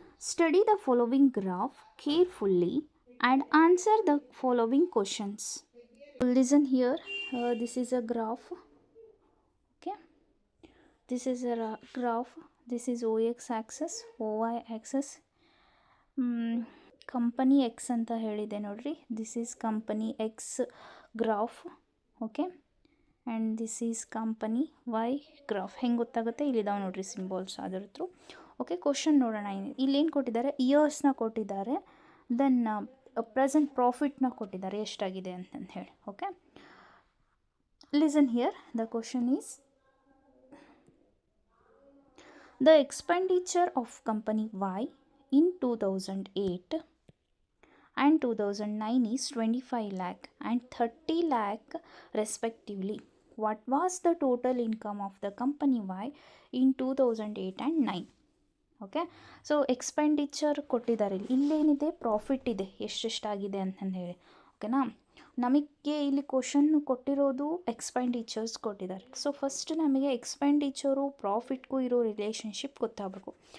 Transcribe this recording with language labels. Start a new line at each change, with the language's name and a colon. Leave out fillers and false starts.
English: Study the following graph carefully and answer the following questions. Listen here, this is a graph. Okay, this is a graph, this is OX axis, OY axis.
Kannada: Company X ಅಂತ ಹೇಳಿದೆ ನೋಡ್ರಿ,
English: This is company X graph. Okay, and this is company Y graph.
Kannada: ಹೆಂಗೆ ಗೊತ್ತಾಗುತ್ತೆ? ಇಲ್ಲಿದಾವೆ ನೋಡ್ರಿ symbols ಅದರ through. Okay, question ನೋಡೋಣ. ಇಲ್ಲೇನು ಕೊಟ್ಟಿದ್ದಾರೆ? ಇಯರ್ಸ್ನ ಕೊಟ್ಟಿದ್ದಾರೆ, ದೆನ್ ಪ್ರೆಸೆಂಟ್ ಪ್ರಾಫಿಟ್ನ ಕೊಟ್ಟಿದ್ದಾರೆ ಎಷ್ಟಾಗಿದೆ ಅಂತಂದು ಹೇಳಿ.
English: Okay, listen here, the question is the expenditure of company Y in 2008 and 2009 is 25 lakh and 30 lakh respectively. What was the total income of the company Y in 2008 and 9?
Kannada: Okay, so expenditure ಕೊಟ್ಟಿದ್ದಾರೆ, ಇಲ್ಲೇನಿದೆ? Profit ಇದೆ, ಎಷ್ಟೆಷ್ಟಾಗಿದೆ ಅಂತಂದು ಹೇಳಿ. ಓಕೆನಾ? ನಮಗೆ ಇಲ್ಲಿ question ಕೊಟ್ಟಿರೋದು expenditures ಕೊಟ್ಟಿದ್ದಾರೆ. So first ನಮಗೆ ಎಕ್ಸ್ಪೆಂಡಿಚರು ಪ್ರಾಫಿಟ್ಗೂ ಇರೋ ರಿಲೇಷನ್ಶಿಪ್ ಗೊತ್ತಾಗಬೇಕು.